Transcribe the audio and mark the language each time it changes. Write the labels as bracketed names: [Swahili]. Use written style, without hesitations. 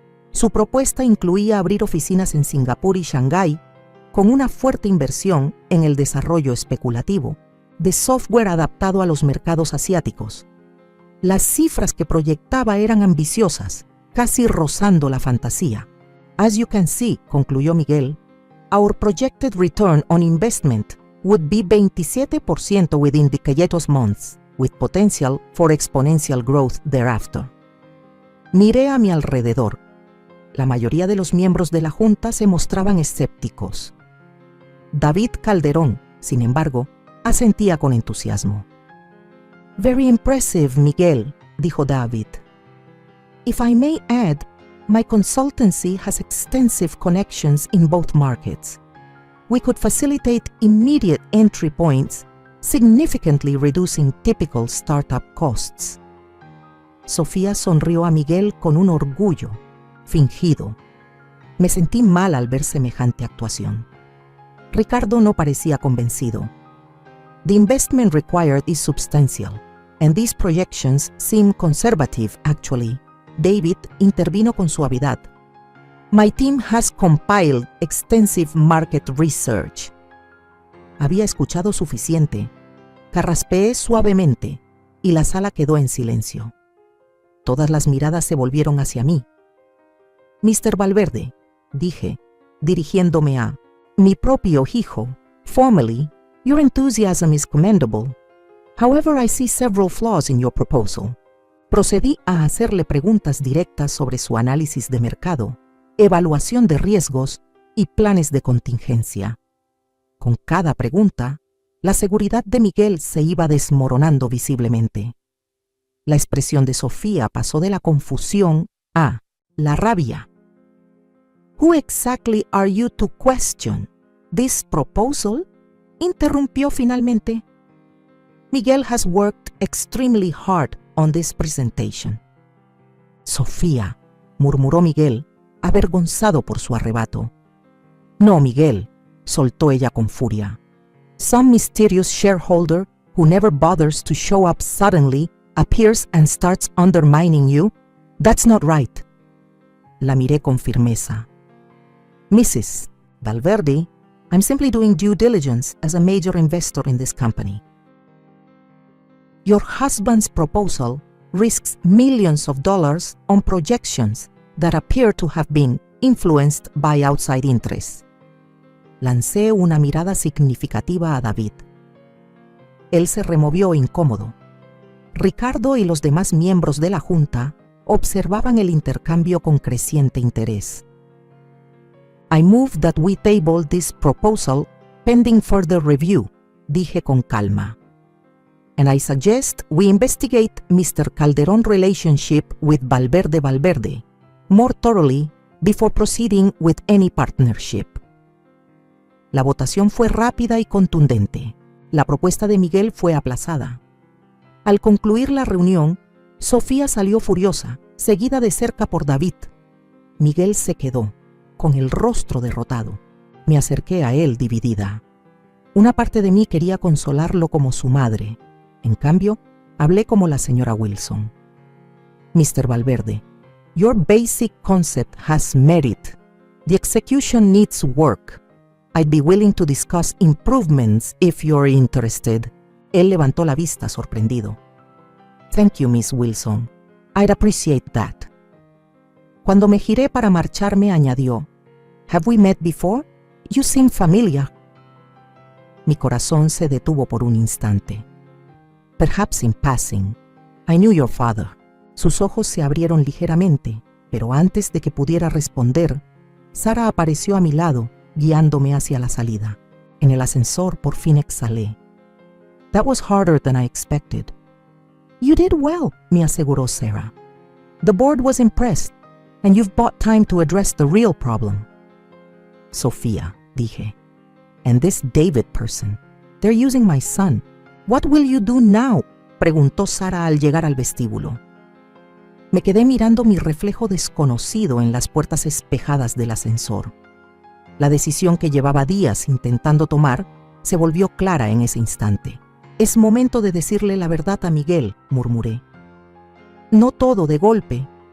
[Spanish] Su propuesta incluía abrir oficinas en Singapur y Shanghái, con una fuerte inversión en el desarrollo especulativo de software adaptado a los mercados asiáticos. Las cifras que proyectaba eran ambiciosas, casi rozando la fantasía. [English] As you can see, [Spanish] concluyó Miguel, [English] our projected return on investment would be 27% within the months, with potential for exponential growth thereafter. [Spanish] Miré a mi alrededor. La mayoría de los miembros de la junta se mostraban escépticos. David Calderón, sin embargo, asentía con entusiasmo. [English] Very impressive, Miguel, [Spanish] dijo David. [English] If I may add, my consultancy has extensive connections in both markets. We could facilitate immediate entry points, significantly reducing typical startup costs. [Spanish] Sofía sonrió a Miguel con un orgullo fingido. Me sentí mal al ver semejante actuación. Ricardo no parecía convencido. [English] The investment required is substantial, and these projections seem conservative, actually. [Spanish] David intervino con suavidad. [English] My team has compiled extensive market research. [Spanish] Había escuchado suficiente. Carraspeé suavemente y la sala quedó en silencio. Todas las miradas se volvieron hacia mí. Mr. Valverde, dije, dirigiéndome a mi propio hijo, [English] formally, your enthusiasm is commendable. However, I see several flaws in your proposal. [Spanish] Procedí a hacerle preguntas directas sobre su análisis de mercado, evaluación de riesgos y planes de contingencia. Con cada pregunta, la seguridad de Miguel se iba desmoronando visiblemente. La expresión de Sofía pasó de la confusión a la rabia. [English] Who exactly are you to question this proposal? [Spanish] Interrumpió finalmente. [English] Miguel has worked extremely hard on this presentation. [Spanish] Sofía, murmuró Miguel, avergonzado por su arrebato. No, Miguel, soltó ella con furia. [English] Some mysterious shareholder who never bothers to show up suddenly appears and starts undermining you? That's not right. [Spanish] La miré con firmeza. [English] Mrs. Valverde, I'm simply doing due diligence as a major investor in this company. Your husband's proposal risks millions of dollars on projections that appear to have been influenced by outside interests. [Spanish] Lancé una mirada significativa a David. Él se removió incómodo. Ricardo y los demás miembros de la junta observaban el intercambio con creciente interés. [English] I move that we table this proposal pending further review, [Spanish] dije con calma. [English] And I suggest we investigate Mr. Calderón relationship with Valverde more thoroughly before proceeding with any partnership. [Spanish] La votación fue rápida y contundente. La propuesta de Miguel fue aplazada. Al concluir la reunión, Sofía salió furiosa, seguida de cerca por David. Miguel se quedó, con el rostro derrotado. Me acerqué a él dividida. Una parte de mí quería consolarlo como su madre. En cambio, hablé como la señora Wilson. Mr. Valverde, [English] Your basic concept has merit. The execution needs work. I'd be willing to discuss improvements if you're interested. [Spanish] Él levantó la vista sorprendido. [English] Thank you, Miss Wilson. I'd appreciate that. [Spanish] Cuando me giré para marcharme, añadió, [English] Have we met before? You seem familiar. [Spanish] Mi corazón se detuvo por un instante. [English] Perhaps in passing. I knew your father. [Spanish] Sus ojos se abrieron ligeramente, pero antes de que pudiera responder, Sara apareció a mi lado, guiándome hacia la salida. En el ascensor por fin exhalé. [English] That was harder than I expected. You did well, [Spanish] me aseguró Sarah. [English] The board was impressed, and you've bought time to address the real problem. Sofía, [Spanish] dije. [English] And this David person, they're using my son. What will you do now? [Spanish] Preguntó Sara al llegar al vestíbulo. Me quedé mirando mi reflejo desconocido en las puertas espejadas del ascensor. La decisión que llevaba días intentando tomar se volvió clara en ese instante. Es momento de decirle la verdad a Miguel, murmuré. No todo de golpe.